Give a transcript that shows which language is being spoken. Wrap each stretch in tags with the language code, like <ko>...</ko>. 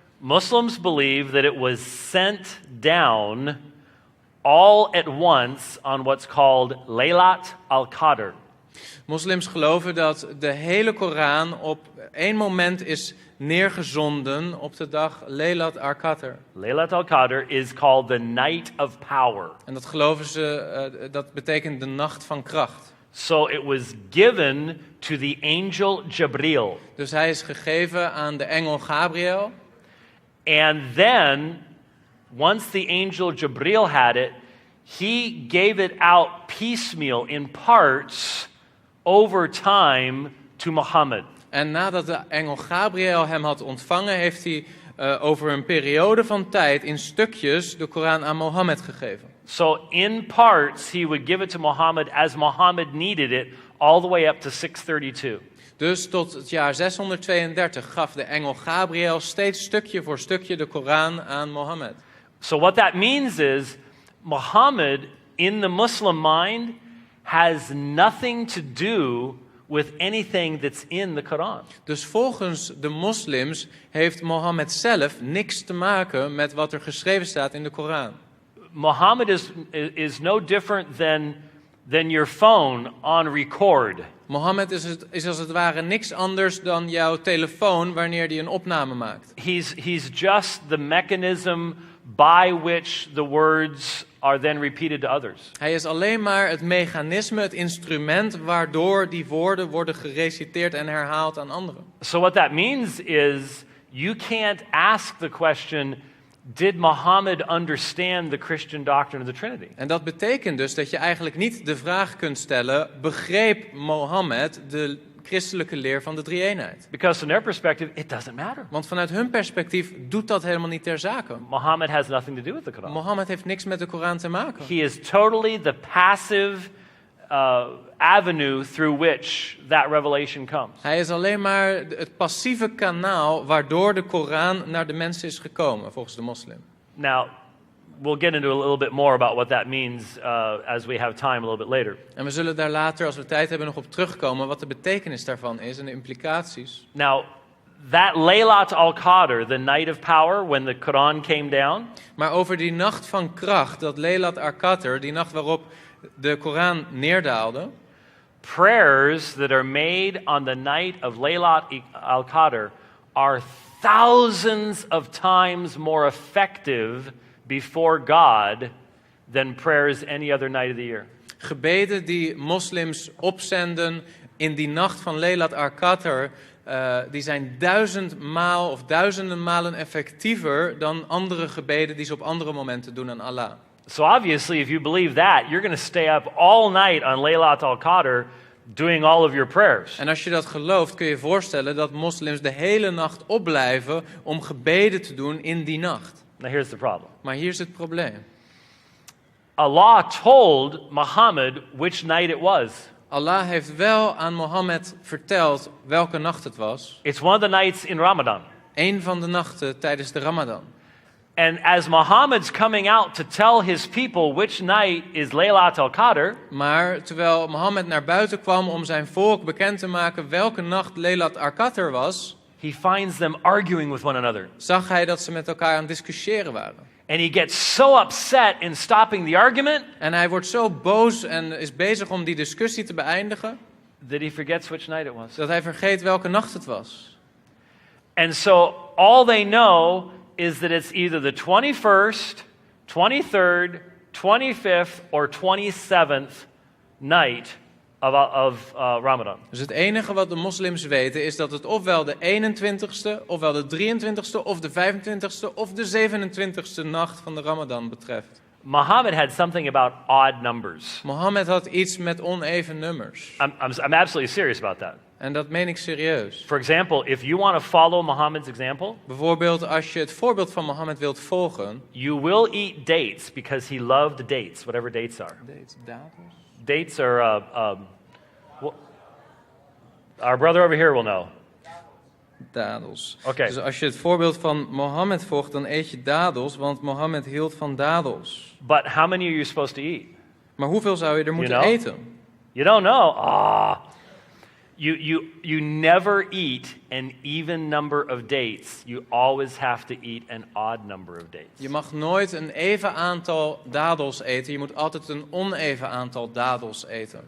<en>Muslims believe that it was sent down all at once on what's called Laylat al-Qadr.</en> <nl>Moslims geloven dat de hele Koran op één moment is neergezonden op de dag Laylat al-Qadr.</nl> <en>Laylat al-Qadr is called the night of power.</en> <nl>En dat geloven ze, dat betekent de nacht van kracht.</nl> <en>So it was given to the angel Gabriel.</en> <nl>Dus hij is gegeven aan de engel Gabriel.</nl> <en>And then, once the angel Gabriel had it, he gave it out piecemeal in parts over time to Muhammad.</en> <nl>En nadat de engel Gabriel hem had ontvangen, heeft hij over een periode van tijd in stukjes de Koran aan Mohammed gegeven.</nl> <en>So in parts, he would give it to Muhammad as Muhammad needed it, all the way up to 632.</en> <nl>Dus tot het jaar 632 gaf de engel Gabriel steeds stukje voor stukje de Koran aan Mohammed.</nl> <en>So what that means is, Muhammad, in the Muslim mind, has nothing to do with anything that's in the Quran.</en> <nl>Dus volgens de moslims heeft Mohammed zelf niks te maken met wat er geschreven staat in de Koran.</nl> <en>Muhammad is no different than your phone on record.</en> <nl>Mohammed is als het ware niks anders dan jouw telefoon wanneer die een opname maakt.</nl> <en>He's just the mechanism by which the words are then repeated to others.</en> <nl>Hij is alleen maar het mechanisme, het instrument waardoor die woorden worden gereciteerd en herhaald aan anderen.</nl> <en>So what that means is you can't ask the question, did Muhammad understand the Christian doctrine of the Trinity?</en> <nl>En dat betekent dus dat je eigenlijk niet de vraag kunt stellen, begreep Mohammed de christelijke leer van de drie-eenheid?</nl> <en>Because from their perspective, it doesn't matter.</en> <nl>Want vanuit hun perspectief doet dat helemaal niet ter zake.</nl> <en>Muhammad has nothing to do with the Quran.</en> <nl>Mohammed heeft niks met de Koran te maken.</nl> <en>He is totally the passive avenue through which that revelation comes.</en> <nl>Hij is alleen maar het passieve kanaal waardoor de Koran naar de mensen is gekomen, volgens de moslim.</nl> <en>Now, we'll get into a little bit more about what that means as we have time a little bit later.</en> <nl>En we zullen daar later, als we tijd hebben, nog op terugkomen wat de betekenis daarvan is en de implicaties.</nl> <en>Now, that Laylat al-Qadr, the night of power, when the Quran came down,</en> <nl>Maar over die nacht van kracht, dat Laylat al-Qadr, die nacht waarop de Koran neerdaalde,</nl> <en>prayers that are made on the night of Laylat al-Qadr are thousands of times more effective before God than prayers any other night of the year.</en> <nl>gebeden die moslims opzenden in die nacht van Laylat al-Qadr, die zijn 1000 maal of duizenden malen effectiever dan andere gebeden die ze op andere momenten doen aan Allah.</nl> <en>So obviously, if you believe that, you're going to stay up all night on Laylat al-Qadr doing all of your prayers.</en> <nl>En als je dat gelooft, kun je je voorstellen dat moslims de hele nacht opblijven om gebeden te doen in die nacht.</nl> <en>Now here's the problem.</en> <nl>Maar hier is het probleem.</nl> <en>Allah told Muhammad which night it was.</en> <nl>Allah heeft wel aan Mohammed verteld welke nacht het was.</nl> <en>It's one of the nights in Ramadan.</en> <nl>Eén van de nachten tijdens de Ramadan.</nl> <en>And as Muhammad's coming out to tell his people which night is Laylat al-Qadr,</en> <nl>Maar terwijl Mohammed naar buiten kwam om zijn volk bekend te maken welke nacht Laylat al-Qadr was,</nl> <en>he finds them arguing with one another.</en> <nl>zag hij dat ze met elkaar aan het discussiëren waren.</nl> <en>And he gets so upset in stopping the argument</en> <nl>En hij wordt zo boos en is bezig om die discussie te beëindigen,</nl> <en>that he forgets which night it was.</en> <nl>dat hij vergeet welke nacht het was.</nl> <en>And so all they know is that it's either the 21st, 23rd, 25th, or 27th night of Ramadan.</en> <nl>Dus het enige wat de moslims weten is dat het ofwel de 21ste, ofwel de 23ste, of de 25ste, of de 27ste nacht van de Ramadan betreft.</nl> <en>Muhammad had something about odd numbers.</en> <nl>Mohammed had iets met oneven nummers.</nl> <en>I'm absolutely serious about that.</en> <nl>En dat meen ik serieus.</nl> <en>For example, if you want to follow Muhammad's example,</en> <nl>Bijvoorbeeld als je het voorbeeld van Mohammed wilt volgen.</nl> <en>you will eat dates because he loved dates, whatever dates are. Dates are, our brother over here will know.</en> <nl>Dadels. Oké. Dus als je het voorbeeld van Mohammed volgt, dan eet je dadels, want Mohammed hield van dadels.</nl> <en>But how many are you supposed to eat?</en> <nl>Maar hoeveel zou je er moeten</nl> <en>know?</en> <nl>eten?</nl> <en>You don't know. You never eat an even number of dates. You always have to eat an odd number of dates.</en> <nl>Je mag nooit een even aantal dadels eten. Je moet altijd een oneven aantal dadels eten.</nl>